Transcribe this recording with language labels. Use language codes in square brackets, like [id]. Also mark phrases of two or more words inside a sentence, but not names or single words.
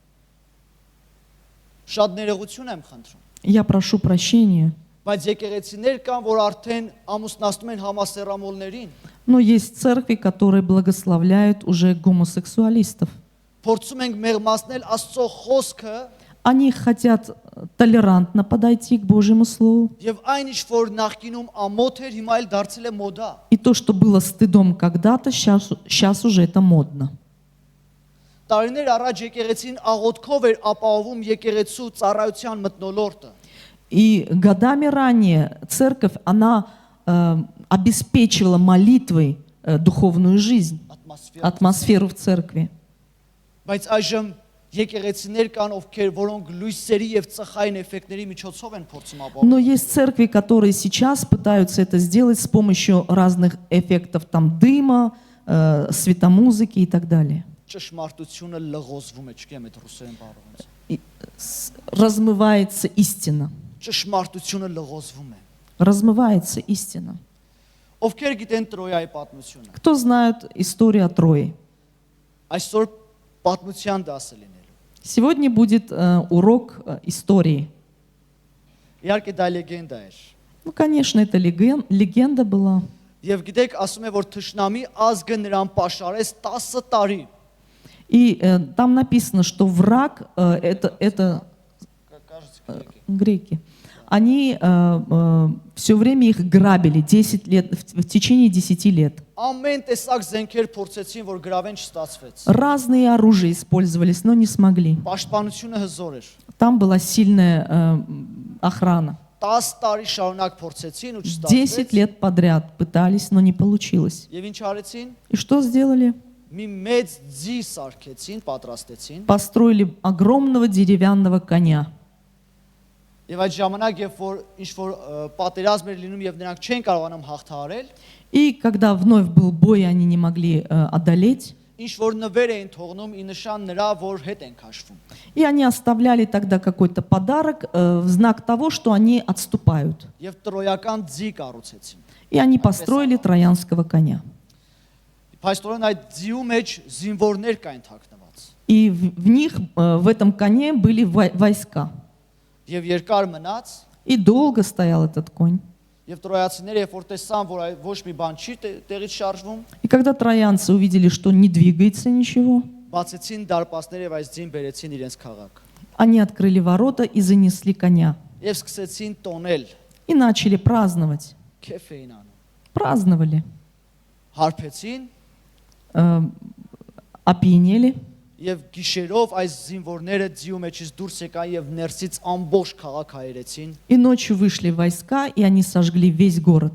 [hy] Շատ ներողություն եմ խնդրում։ [ru] Я прошу прощения, [hy] Բայց եկեղեցիներ կան, որ արդեն ամուսնացնում են համասեռամոլներին, [ru] но есть церкви, которые благословляют уже гомосексуалистов. [hy] փորձում ենք մեղմացնել Աստծո խոսքը [ru] Они хотят толерантно подойти к Божьему Слову. [hy] եւ այն ինչ որ նախկինում ամոթ էր, հիմա էլ դարձել է մոդա։ [ru] И то, что было стыдом когда-то, сейчас уже это модно. [hy] Տարիներ առաջ եկեղեցին աղոթքով էր ապահովում եկեղեցու ծառայության մթնոլորտը։ [ru] И годами ранее церковь, она обеспечивала молитвой духовную жизнь, атмосферу в церкви. [hy] Բայց այժմ եկեղեցիներ կան, ովքեր որոնք լույսերի եւ ծխային էֆեկտների միջոցով են փորձում [ru] Но [hy] ապահովում։ [ru] есть церкви, которые сейчас пытаются это сделать с помощью разных эффектов, там дыма, светомузыки и так далее. [hy] Ճշմարտությունը լղոզվում է, չգիտեմ այդ ռուսերեն բառը ոնց։ [ru] И размывается истина. [hy] Ճշմարտությունը լղոզվում է։ [ru] Размывается истина. [hy] Ովքեր գիտեն Տրոյայի պատմությունը։ [ru] Кто знает историю о Трое? [hy] Այսօր պատմության դասը լինելու։ [ru] Сегодня будет урок истории. [hy] Իհարկե դա լեգենդա էր։ [ru] Ну, конечно, это легенда была. [hy] Եվ գիտեք, ասում է, որ Թշնամի ազգը նրան պաշարեց 10 տարի։ [ru] И там написано, что враг, это греки, они все время их грабили 10 лет, в течение 10 лет. [hy] Ամեն տեսակ զենքեր փորձեցին, որ գրավեն չստացվեց։ [ru] Разные оружия использовались, но не смогли. [hy] Պաշտպանությունը հզոր էր։ [ru] Там была сильная охрана. [hy] 10 տարի շարունակ փորձեցին ու [ru] 10 [hy] չստացվեց։ [ru] лет подряд пытались, но не получилось. [hy] Եվ ինչ արեցին։ [ru] И что сделали? [hy] Մի մեծ ձի սարքեցին, պատրաստեցին։ [ru] Построили огромного деревянного коня. [hy] Եվ այդ ժամանակ, երբ որ ինչ որ պատերազմ էր լինում եւ նրանք չեն կարողանում հաղթահարել, [ru] И когда вновь был бой, они не могли одолеть. [hy] ինչ որ նվեր էին թողնում ի նշան նրա, որ հետ են քաշվում։ [ru] И они оставляли тогда какой-то подарок в знак того, что они отступают. [hy] Եվ տրոյական ձի կառուցեցին։ [ru] И они построили троянского коня. [hy] Փաստորեն այդ ձիու մեջ զինվորներ կային թաքնված։ [ru] И в них, в этом коне были войска. [hy] Եվ երկար մնաց, [ru] И долго стоял этот конь. [hy] եւ տրոյացիները երբ որ տեսան, որ ոչ մի բան չի տեղից շարժվում, [ru] И когда троянцы увидели, что не двигается ничего, [hy] բացեցին դարպասները եւ այս ձին բերեցին իրենց քաղաք։ [ru] они открыли ворота и занесли коня. [hy] Եվ սկսեցին տոնել, [ru] И начали праздновать. [hy] քեֆ էին անում։ [ru] Праздновали. [hy] Հարբեցին [ru] Опьянели. [hy] եւ գիշերով այս զինվորները ձիու մեջից դուրս եկան եւ ներսից ամբողջ քաղաք հայրեցին։ [ru] И ночью вышли войска, и они сожгли весь город.